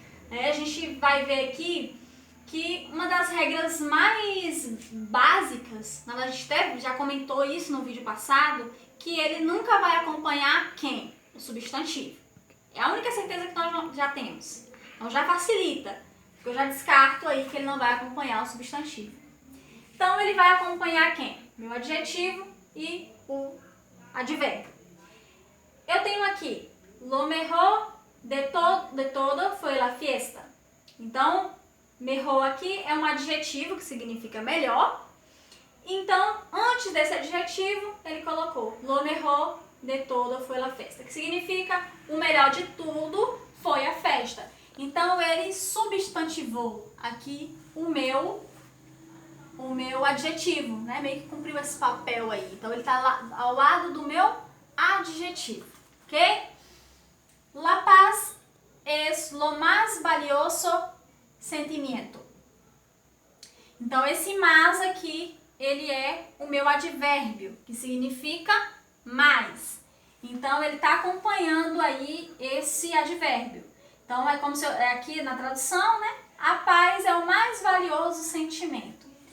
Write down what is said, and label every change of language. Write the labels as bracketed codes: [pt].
[pt] A gente vai ver aqui que uma das regras mais básicas, na verdade a gente até já comentou isso no vídeo passado, que ele nunca vai acompanhar quem? O substantivo. É a única certeza que nós já temos. Então já facilita, porque eu já descarto aí que ele não vai acompanhar o substantivo. Então ele vai acompanhar quem? Meu adjetivo e o advérbio. Eu tenho aqui, [es] lo mejor de todo fue la fiesta. [pt] Então, mejor aqui é um adjetivo que significa melhor. Então, antes desse adjetivo, ele colocou [es] lo mejor de todo fue la fiesta, [pt] que significa o melhor de tudo foi a festa. Então, ele substantivou aqui o meu adjetivo, né? Meio que cumpriu esse papel aí. Então, ele está ao lado do meu adjetivo, ok? [es] La paz es lo más valioso sentimiento. [pt] Então, esse más aqui, ele é o meu advérbio, que significa mais. Então, ele está acompanhando aí esse advérbio. Então, é como se aqui na tradução, né? A paz é o mais valioso sentimento.